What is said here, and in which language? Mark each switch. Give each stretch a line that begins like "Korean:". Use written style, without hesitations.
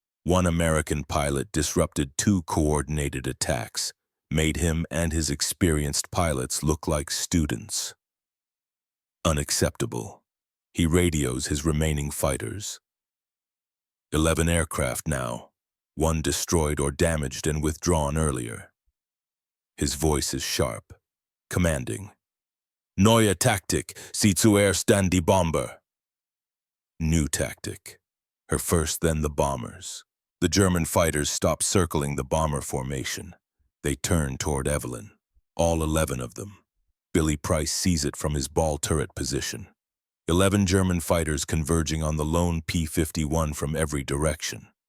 English: 1 American pilot disrupted 2 coordinated attacks, made him and his experienced pilots look like students. Unacceptable. He radios his remaining fighters. 11 aircraft now, 1 destroyed or damaged and withdrawn earlier. His voice is sharp, commanding.
German: Neue Taktik, sie zuerst dann die Bomber.
English: New tactic. Her first, then the bombers. The German fighters stop circling the bomber formation. They turn toward Evelyn. All 11 of them. Billy Price sees it from his ball turret position. 11 German fighters converging on the lone P-51 from every direction.